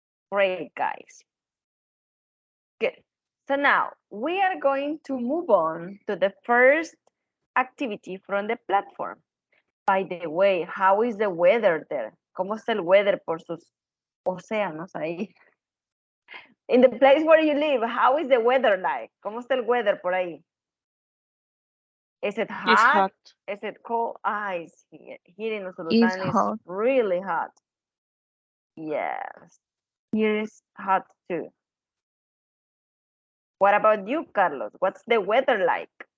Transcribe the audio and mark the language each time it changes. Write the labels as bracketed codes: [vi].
[en] Great, guys. Good. So now we are going to move on to the first activity from the platform. By the way, how is the weather there? [es] ¿Cómo está el weather por sus océanos ahí? [en] In the place where you live, how is the weather like? [es] ¿Cómo está el weather por ahí? [en] Is it It's hot? hot. Is it cold? It's here in It's Usulután is hot. really hot. Yes, here is hot too. What about you, Carlos? What's the weather like?